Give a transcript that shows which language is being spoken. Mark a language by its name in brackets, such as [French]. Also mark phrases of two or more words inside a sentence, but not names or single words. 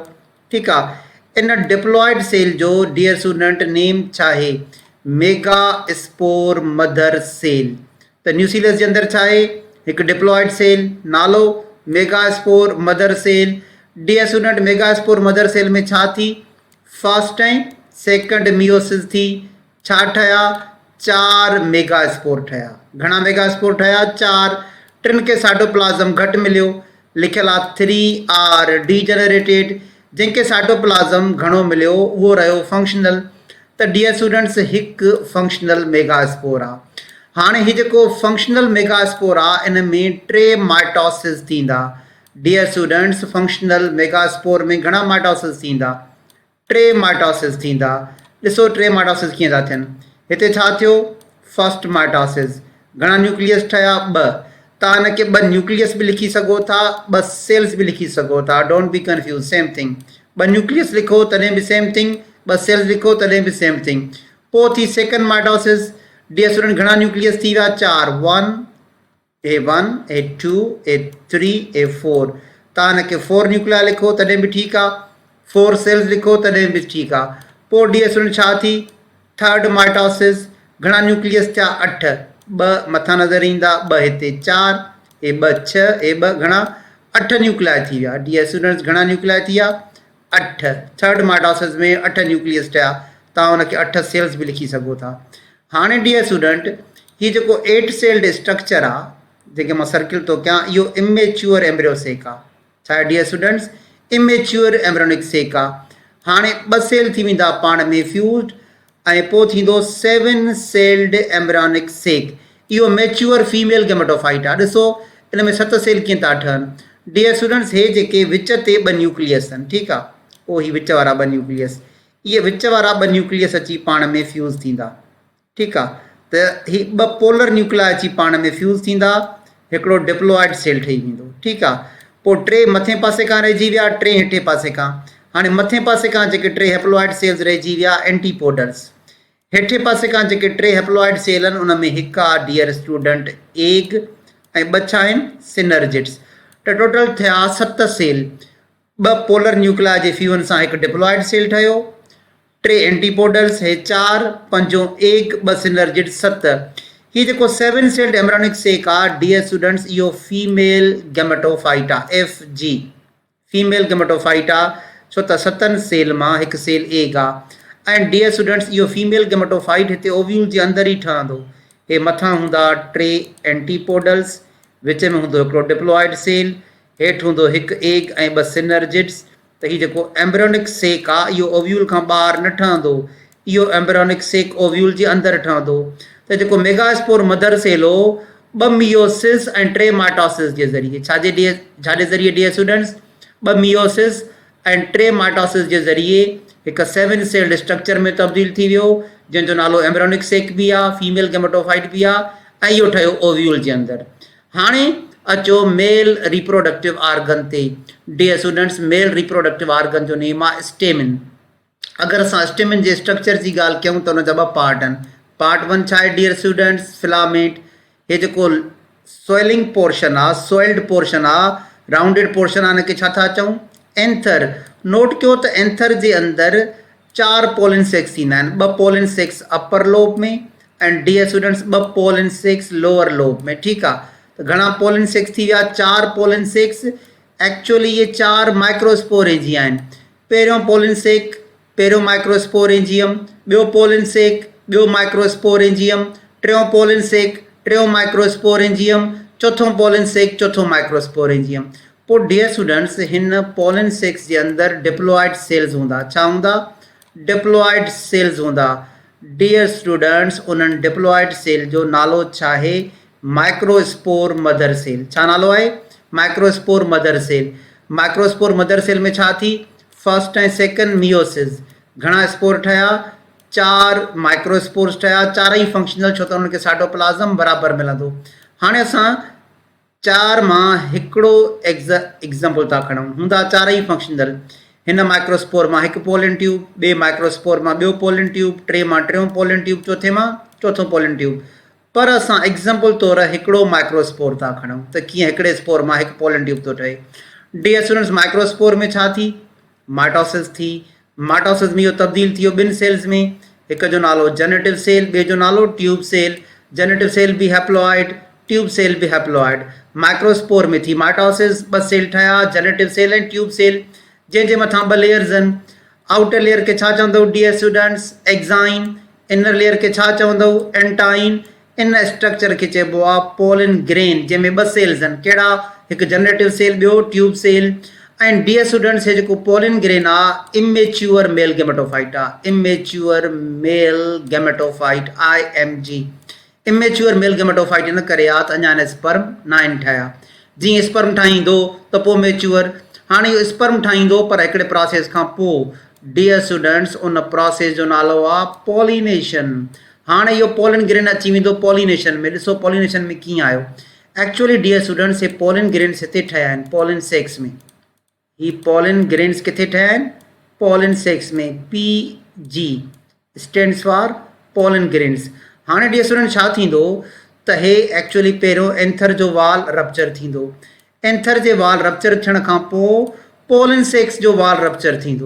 [Sindhi] ठीकु आहे, इन [English] diploid cell [Sindhi] जो [English] dear student [Sindhi] नेम छा आहे? [English] mega spore mother cell. [Sindhi] त न्यूसीलस जे अंदरि छा आहे? हिकु [English] diploid cell, [Sindhi] नालो [English] mega spore mother cell. dear student mega spore mother cell [Sindhi] में छा थी? फर्स्ट ऐं [English] second meiosis [Sindhi] थी। छा ठहिया? 4 [English] mega spore [Sindhi] ठहिया। घणा [English] mega spore [Sindhi] ठहिया? 4। 3 खे साइटोप्लाज़म घटि मिलियो, लिखियलु आहे 3 [English] are degenerated. [Sindhi] जंहिंखे साइटोप्लाज़म घणो मिलियो उहो रहियो फंक्शनल। त [English] dear students [Sindhi] हिकु [English] functional megaspore [Sindhi] आहे। हाणे ही जेको [English] functional megaspore [Sindhi] आहे इन में 3 माइटोसिस थींदा। [English] dear students functional megaspore [Sindhi] में घणा माइटोसिस थींदा? 3 माइटोसिस थींदा। ॾिसो 3 माइटोसिस कीअं था थियनि। हिते छा थियो? [English] first mitosis. [Sindhi] घणा न्यूक्लियस ठहिया? 2। तव्हां हिनखे 2 न्यूक्लियस बि लिखी सघो था, 2 सेल्स बि लिखी सघो था। [English] don't be confuse, same thing. [Sindhi] 2 न्यूक्लियस लिखो तॾहिं बि [English] same thing, [Sindhi] 2 सेल्स लिखो तॾहिं बि [English] same thing. [Sindhi] पोइ थी [English] second mitosis. dear student [Sindhi] घणा न्यूक्लियस थी विया? 4। 1 A1 A2 A3 A4। तव्हां हिनखे 4 न्यूक्लिया लिखो तॾहिं बि ठीकु आहे, 4 सेल्स लिखो तॾहिं बि ठीकु आहे। पोइ [English] dear student [Sindhi] छा थी? [English] third mitosis. [Sindhi] घणा न्यूक्लियस थिया? 8। 2 मथां नज़र ईंदा, 2 हिते 4 A2 6 A2 घणा? 8 न्यूक्लिया थी विया। [English] dear students [Sindhi] घणा न्यूक्लिया थी विया? 8। [English] third mitosis [Sindhi] में 8 न्यूक्लियस ठहिया। तव्हां हुनखे 8 सेल्स बि लिखी सघो था। हाणे [English] dear student [Sindhi] हीउ जेको 8 [English] celled structure [Sindhi] आहे जेके मां सर्किल थो कयां, इहो [English] immature embryo sac [Sindhi] आहे। छा आहे [English] dear students? immature embryonic sac [Sindhi] आहे। हाणे 2 सेल थी वेंदा पाण में फ्यूज़ड ऐं पोइ थींदो 7 [English] celled embryonic sac. [Sindhi] इहो [English] mature female gametophyte [Sindhi] आहे। ॾिसो इन में 7 सेल कीअं था ठहनि। [English] dear students [Sindhi] हे जेके विच ते 2 न्यूक्लियस आहिनि, ठीकु आहे, पोइ ही विच वारा 2 न्यूक्लियस, इहे विच वारा 2 न्यूक्लियस अची पाण में फ्यूज़ थींदा। ठीकु आहे, त ही 2 [English] polar nuclei [Sindhi] अची पाण में फ्यूज़ थींदा, हिकिड़ो [English] diploid cell [Sindhi] ठही वेंदो। ठीकु आहे, पोइ 3 मथे पासे खां रहिजी विया, 3 हेठे पासे खां। हाणे मथे पासे खां जेके 3 [English] haploid cells [Sindhi] रहिजी विया एंटीपोडल्स, हेठे पासे खां जेके 3 [English] haploid cell [Sindhi] आहिनि उन में हिकु आहे [English] dear student egg [Sindhi] ऐं 2 छा आहिनि सिनर्जिड्स। त टोटल थिया 7 सेल। 2 [English] polar nuclei [Sindhi] जे फ्यूजन सां हिकु [English] diploid cell [Sindhi] ठहियो, 3 एंटीपोडल्स हे 4, 5 एग, 2 सिनर्जिड 7। ही जेको 7 सेल्ड एम्ब्रियोनिक सेक आहे [English] dear students [Sindhi] इहो [English] female gametophyte [Sindhi] आहे, [English] FG female gametophyte [Sindhi] आहे, छो त 7 सेल मां हिकु सेल एग आहे। ऐं [English] dear students [Sindhi] इहो [English] female gametophyte [Sindhi] हिते ओव्यूल जे अंदरि ई ठहंदो। हे मथां हूंदा 3 एंटीपोडल्स, विच में हूंदो हिकिड़ो डिप्लॉइड सेल, हेठि हूंदो हिकु एग ऐं 2 सिनर्जिड्स। त हीउ जेको [English] embryonic sac [Sindhi] आहे इहो ओव्यूल खां ॿाहिरि न ठहंदो, इहो [English] embryonic sac [Sindhi] ओव्यूल जे अंदरि ठहंदो। त जेको [English] megaspore mother cell [Sindhi] हो 2 मियोसिस ऐं 3 माइटोसिस जे ज़रिए, छाजे ज़रिए [English] dear students, [Sindhi] 2 मियोसिस ऐं 3 माइटोसिस जे ज़रिए हिकु 7 [English] celled structure [Sindhi] में तब्दील थी वियो, जंहिंजो नालो [English] embryonic sac [Sindhi] बि आहे, [English] female gametophyte [Sindhi] बि आहे, ऐं इहो ठहियो ओव्यूल जे अंदरि। हाणे अचो [English] male reproductive organ [Sindhi] ते। [English] dear students male reproductive organ [Sindhi] जो नेम आहे स्टेमिन। अगरि असां स्टेमिन जे स्ट्रक्चर जी ॻाल्हि कयूं त हुनजा 2 पार्ट आहिनि। पार्ट 1 छा आहे [English] dear students, filament. [Sindhi] हे जेको [English] soiling portion [Sindhi] आहे, [English] soiled portion [Sindhi] आहे, [English] rounded portion [Sindhi] आहे, हिनखे छा था चऊं, एंथर। नोट कयो त एंथर जे अंदरि 4 [English] pollen sacs [Sindhi] थींदा आहिनि, 2 [English] pollen sacs upper lobe [Sindhi] में ऐं [English] dear students [Sindhi] 2 [English] pollen sacs lower lobe [Sindhi] में। ठीकु आहे, त घणा [English] pollen sacs [Sindhi] थी विया, 4 [English] pollen sacs. [Sindhi] एक्चुअली ये 4 माइक्रोस्पोरेंजिया आहिनि। पहिरियों [English] pollen sac, [Sindhi] पहिरियों माइक्रोस्पोरेंजियम, ॿियो [English] pollen sac, [Sindhi] ॿियो माइक्रोस्पोरेंजियम, टियों [English] pollen sac, [Sindhi] टियों माइक्रोस्पोरेंजियम, चौथों [English] pollen sac, [Sindhi] चौथों माइक्रोस्पोरेंजियम। पोइ [English] dear students [Sindhi] हिन [English] pollen sacs [Sindhi] जे अंदरि [English] diploid cells [Sindhi] हूंदा। छा हूंदा, [English] diploid cells [Sindhi] हूंदा। [English] dear students [Sindhi] उन्हनि [English] diploid cell [Sindhi] जो नालो छा आहे, [English] microspore mother cell. [Sindhi] छा नालो आहे, [English] microspore mother cell. microspore mother cell [Sindhi] में छा थी, फर्स्ट ऐं [English] second meiosis. [Sindhi] घणा स्पोर ठहिया, 4 माइक्रोस्पोर्स ठहिया, 4 ई फंक्शनल, छो त उनखे साइटोप्लाज़म बराबरि मिलंदो। हाणे असां 4 मां हिकिड़ो एग्ज़ाम्पल था खणूं, हूंदा 4 ई फंक्शनल। हिन माइक्रोस्पोर मां हिकु [English] pollen tube, [Sindhi] ॿिए माइक्रोस्पोर मां ॿियो [English] pollen tube, [Sindhi] 3 मां 3 [English] pollen tube, [Sindhi] चौथे मां चौथों [English] pollen tube. [Sindhi] पर असां एग्ज़ाम्पल तौरु हिकिड़ो माइक्रोस्पोर था खणूं त कीअं हिकिड़े स्पोर मां हिकु [English] pollen tube [Sindhi] थो ठहे। [English] dear students [Sindhi] माइक्रोस्पोर में छा थी, माइटोसिस थी। माइटोसिस में इहो तब्दील थी वियो 2 सेल्स में, हिक जो नालो [English] generative cell, [Sindhi] ॿिए जो नालो [English] tube cell. generative cell [Sindhi] बि हैप्लॉइड, [English] tube cell [Sindhi] बि हैप्लॉइड। माइक्रोस्पोर में थी माइटोसिस, 2 सेल ठहिया, [English] generative cell [Sindhi] ऐं [English] tube cell, [Sindhi] जंहिंजे मथां 2 लेयर्स आहिनि। [English] outer layer [Sindhi] खे छा चवंदो [English] dear students, exine. inner layer [Sindhi] खे छा चवंदो, एंटाइन। इन स्ट्रक्चर खे चइबो आहे [English] pollen grain, [Sindhi] जंहिंमें 2 सेल्स आहिनि। कहिड़ा, हिकु [English] generative cell, [Sindhi] ॿियो [English] tube cell. [Sindhi] ऐं [English] dear students [Sindhi] हे जेको [English] pollen grain [Sindhi] आहे [English] immature male gametophyte [Sindhi] आहे, [English] immature male gametophyte, [Sindhi] IMG। [English] immature male gametophyte [Sindhi] इन करे आहे त अञा हिन स्पर्म न आहिनि ठाहिया। जीअं स्पर्म ठाहींदो त पोइ मेच्योर। हाणे इहो स्पर्म ठाहींदो पर हिकिड़े प्रोसेस खां पोइ। [English] dear students [Sindhi] उन प्रोसेस जो नालो आहे पॉलिनेशन। हाणे इहो [English] pollen grain [Sindhi] अची वेंदो पॉलिनेशन में। ॾिसो पॉलिनेशन में कीअं आयो। [English] actually dear students [Sindhi] हे [English] pollen grains [Sindhi] हिते ठहिया आहिनि [English] pollen sacs [Sindhi] में। ही [English] pollen grains [Sindhi] किथे ठहिया आहिनि, [English] pollen sacs में। PG stands for pollen grains. [Sindhi] हाणे [English] dear student [Sindhi] छा थींदो त हे एक्चुअली पहिरियों एंथर जो वाल रप्चर थींदो। एंथर जे [English] wall rupture [Sindhi] थियण खां पोइ [English] pollen sacs [Sindhi] जो [English] wall rupture [Sindhi] थींदो।